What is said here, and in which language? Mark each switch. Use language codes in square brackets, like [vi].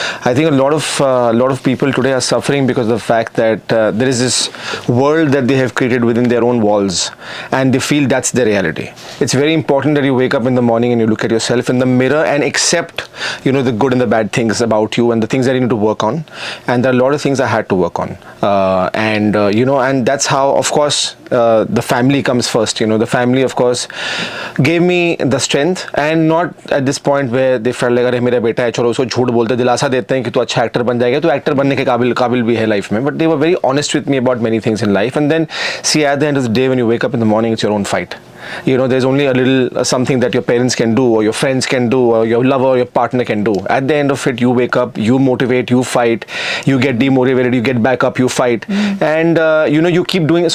[en] I think a lot of people today are suffering because of the fact that there is this world that they have created within their own walls, and they feel that's their reality. It's very important that you wake up in the morning and you look at yourself in the mirror and accept, you know, the good and the bad things about you and the things that you need to work on. And there are a lot of things I had to work on, you know, and that's how, of course, the family comes first. You know, the family, of course, gave me the strength, and not at this point where they felt like, [hi] अरे मेरा बेटा है, चलो उसको झूठ बोलते दिलासा देते हैं कि तू अच्छा एक्टर बन जाएगा, तो एक्टर बनने के काबिल भी है लाइफ में. [en] But they were very honest with me about many things in life. And then see, at the end of the day, when you wake up in the morning, it's your own fight. You know, there's only a little something that your parents can do, or your friends can do, or your lover or your partner can do. At the end of it, you wake up, you motivate, you fight, you get demotivated, you get back up, you fight, and you know, you keep doing it.